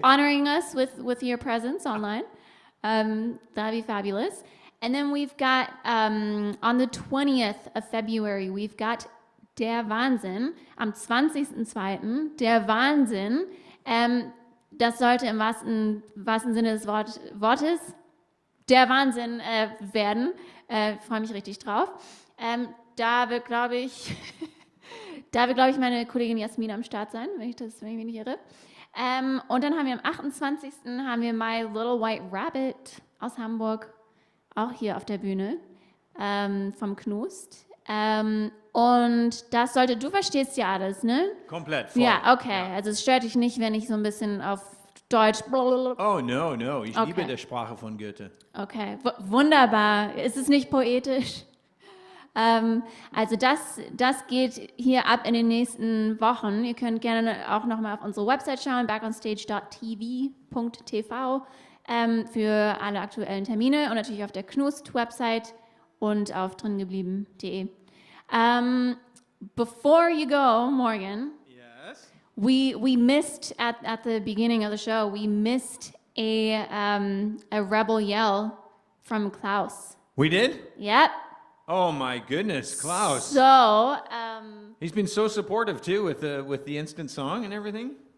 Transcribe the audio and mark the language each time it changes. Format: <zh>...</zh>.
<en>honoring us with your presence online. That'd be fabulous. And then we've got on the 20th of February, we've got Der Wahnsinn,</en> <de>am 20.02. Der Wahnsinn, das sollte im wahrsten Sinne des Wortes der Wahnsinn werden. Freue mich richtig drauf. Da wird, glaube ich, meine Kollegin Jasmin am Start sein, wenn ich mich nicht irre. Und dann haben wir am 28. haben wir My Little White Rabbit aus Hamburg, auch hier auf der Bühne, vom Knust. Und das sollte, du verstehst ja alles, ne? Komplett. Voll. Ja, okay. Ja. Also es stört dich nicht, wenn ich so ein bisschen auf Deutsch.</de> <en>Oh, no.</en> <de>Ich</de> <en>Okay.</en> <de>liebe die Sprache von Goethe. Okay, wunderbar. Ist es nicht poetisch? Also das geht hier ab in den nächsten Wochen. Ihr könnt gerne auch nochmal auf unsere Website schauen, backonstage.tv, für alle aktuellen Termine und natürlich auf der Knust-Website und auf dringeblieben.de.</de> <en>Before you go, Morgan, Yes. we missed at the beginning of the show, we missed a rebel yell from Klaus. We did? Yep. Oh my goodness, Klaus. So, He's been so supportive too with the instant song and everything.</en>